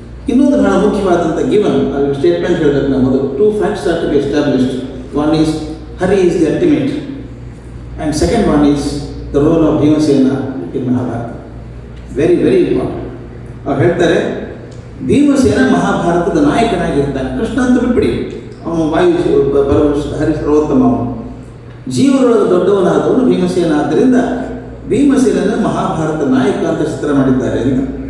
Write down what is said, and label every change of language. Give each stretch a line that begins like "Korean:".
Kannada: ಇನ್ನೊಂದು ಬಹಳ ಮುಖ್ಯವಾದಂಥ ಗಿವನ್ ಸ್ಟೇಟ್ಮೆಂಟ್ ಹೇಳಬೇಕು ನಾವು ಮೊದಲು.
English: 2 facts are to be established. One is Hari is the ultimate, and second one is the role of Bhimasena in Mahabharata. Very, very important.
Kannada: ಅವ್ರು ಹೇಳ್ತಾರೆ, ಭೀಮಸೇನ ಮಹಾಭಾರತದ ನಾಯಕನಾಗಿರ್ತಾನೆ. ಕೃಷ್ಣ ಅಂತ ಬಿಟ್ಬಿಡಿ, ಅವನು ಹರಿ ಸರ್ವೋತ್ತಮ, ಅವನು ಜೀವರೊಳಗೆ ದೊಡ್ಡವನಾದವನು ಭೀಮಸೇನ. ಆದ್ದರಿಂದ ಭೀಮಸೇನನ ಮಹಾಭಾರತ ನಾಯಕ ಅಂತ ಚಿತ್ರ ಮಾಡಿದ್ದಾರೆ ಅಂತ.